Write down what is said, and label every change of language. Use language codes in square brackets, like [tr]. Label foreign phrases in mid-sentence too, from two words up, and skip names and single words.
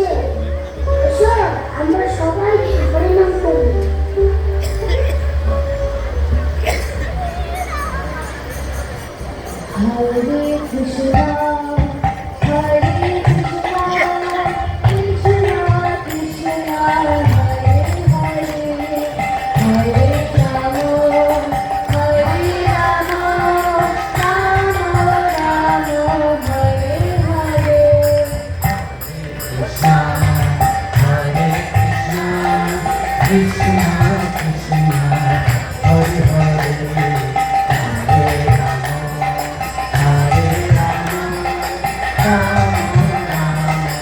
[bn] এসো আমরা সবাই হরিনাম করি। [sa] হরে কৃষ্ণ হরে কৃষ্ণ কৃষ্ণ কৃষ্ণ হরে হরে, হরে রাম রাম রাম হরে হরে। Krishna, Hare Krishna, Krishna Krishna, Hare Hare, Hare Rama, Hare Rama, Rama Rama,